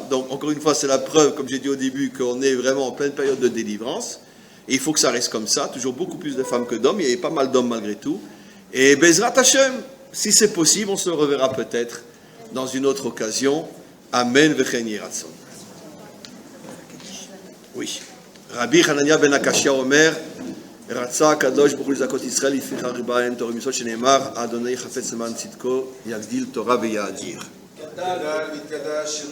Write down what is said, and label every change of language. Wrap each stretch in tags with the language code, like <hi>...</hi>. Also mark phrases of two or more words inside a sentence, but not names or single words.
<fr>Donc, encore une fois, c'est la preuve, comme j'ai dit au début, qu'on est vraiment en pleine période de délivrance. Et il faut que ça reste comme ça. Toujours beaucoup plus de femmes que d'hommes. Il y avait pas mal d'hommes malgré tout. Et</fr> <he>בעזרת השם,</he> <fr>si c'est possible, on se reverra peut-être dans une autre occasion.</fr> <he>אמן וכן יהי רצון. Oui. רבי חנניה בן עקשיא אומר, רצה הקדוש ברוך הוא לזכות ישראל לפיכך ריבה אין תורה ומצוות שנאמר אדוני חפץ למען צדקו יגדיל תורה ויאדיר</he>